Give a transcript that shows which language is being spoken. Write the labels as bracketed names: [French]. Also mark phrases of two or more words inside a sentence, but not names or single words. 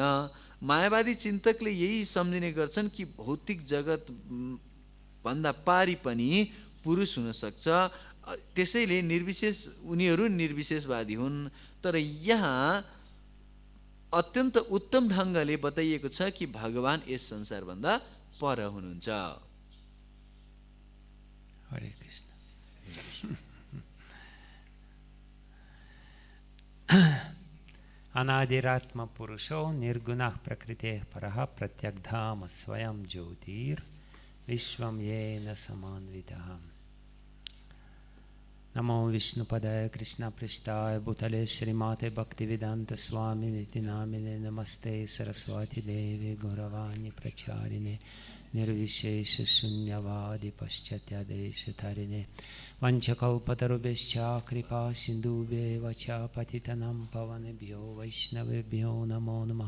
[Nepali] मायावादी चिन्तकले यही सम्झिने गर्छन् कि भौतिक जगत भन्दा पारी पनि पुरुष हुन सक्छ, त्यसैले उनीहरू निर्विशेषवादी हुन्। तर यहाँ अत्यन्त उत्तम ढङ्गले बताइएको छ कि भगवान यस संसारभन्दा पर हुनुहुन्छ। [Sanskrit] हरे कृष्ण। अनादिरात्मा पुरुषो निर्गुणः प्रकृतेः परः प्रत्यग्धामा स्वयंज्योतिर् विश्वम् येन समन्वितम्। नमो विष्णुपदाय कृष्णपृष्ठाय भूतले श्रीमते भक्तिवेदांत स्वामी निति नामिने नमस्ते सरस्वती देवे गौरवाणी प्रचारिणे निर्विशेष शून्यवादी पश्चात्यादेशतारिणे वंशकल्पतरुभ्यश्च कृपा सिन्धुभ्येव च पतितनं पवनेभ्यो वैष्णवेभ्यो नमो नमः।